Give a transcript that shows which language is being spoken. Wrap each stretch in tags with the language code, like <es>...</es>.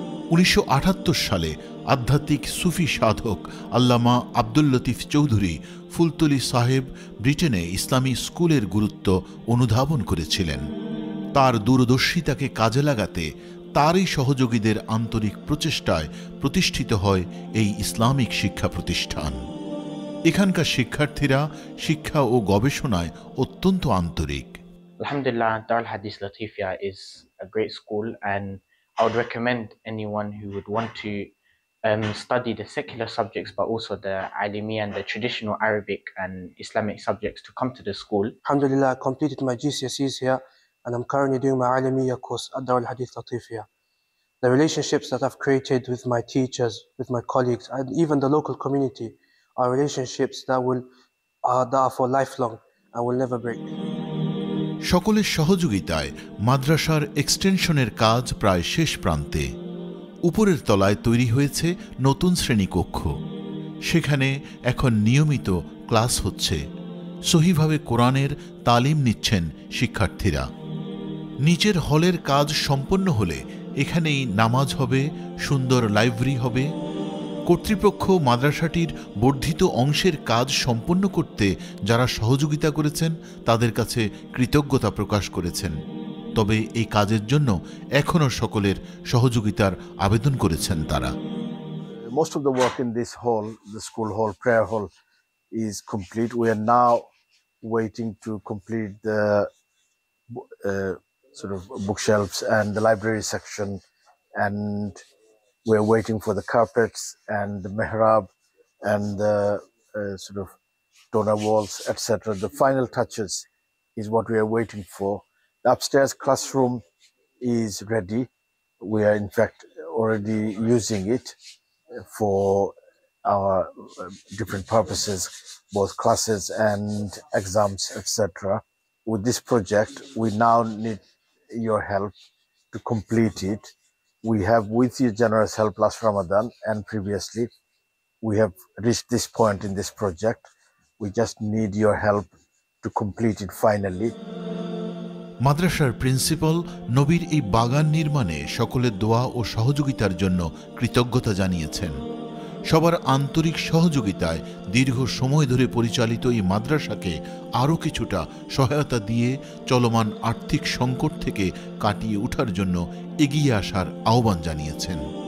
<bn>1978 সালে আধ্যাত্মিক সুফি সাধক আল্লামা আব্দুল লতিফ চৌধুরী ফুলতলি সাহেব ব্রিটেনে ইসলামী স্কুলের গুরুত্ব অনুধাবন করেছিলেন। তার দূরদর্শিতাকে কাজে লাগাতে তারই সহযোগীদের আন্তরিক প্রচেষ্টায় প্রতিষ্ঠিত হয় এই ইসলামিক শিক্ষা প্রতিষ্ঠান। এখানকার শিক্ষার্থীরা শিক্ষা ও গবেষণায় অত্যন্ত আন্তরিক।</bn> <en>Alhamdulillah, Darul Hadith Latifia is a great school, and I would recommend anyone who would want to study the secular subjects but also the Alimi and the traditional Arabic and Islamic subjects to come to the school. Alhamdulillah, I completed my GCSEs here and I'm currently doing my Alamiya course at Darul Hadith Latifia. The relationships that I've created with my teachers, with my colleagues and even the local community are relationships that are for lifelong and will never break.</en> <bn>সকলের সহযোগিতায় মাদ্রাসার এক্সটেনশনের কাজ প্রায় শেষ প্রান্তে। উপরের তলায় তৈরি হয়েছে নতুন শ্রেণীকক্ষ। সেখানে এখন নিয়মিত ক্লাস হচ্ছে। সহিভাবে কোরআনের তালিম নিচ্ছেন শিক্ষার্থীরা। নিচের হলের কাজ সম্পন্ন হলে এখানেই নামাজ হবে, সুন্দর লাইব্রেরি হবে। কর্তৃপক্ষ মাদ্রাসাটির বর্ধিত অংশের কাজ সম্পন্ন করতে যারা সহযোগিতা করেছেন তাদের কাছে কৃতজ্ঞতা প্রকাশ করেছেন। তবে এই কাজের জন্য এখনও সকলের সহযোগিতার আবেদন করেছেন তারা।</bn> <en>Most of the work in this hall, the school hall, prayer hall, is complete. We are now waiting to complete the sort of bookshelves and the library section, and we're waiting for the carpets and the mihrab and the sort of donor walls, etc. The final touches is what we are waiting for. The upstairs classroom is ready. We are in fact already using it for our different purposes, both classes and exams, etc. With this project, we now need your help to complete it. We have, with your generous help last Ramadan and previously, we have reached this point in this project. We just need your help to complete it finally.</en> <bn>মাদ্রাসার principal নবীর এই বাগান নির্মাণে সকলের দোয়া ও সহযোগিতার জন্য কৃতজ্ঞতা জানিয়েছেন। সবার আন্তরিক সহযোগিতায় দীর্ঘ সময় ধরে পরিচালিত এই মাদ্রাসাকে আরও কিছুটা সহায়তা দিয়ে চলমান আর্থিক সংকট থেকে কাটিয়ে ওঠার জন্য এগিয়ে আসার আহ্বান জানিয়েছেন।</bn>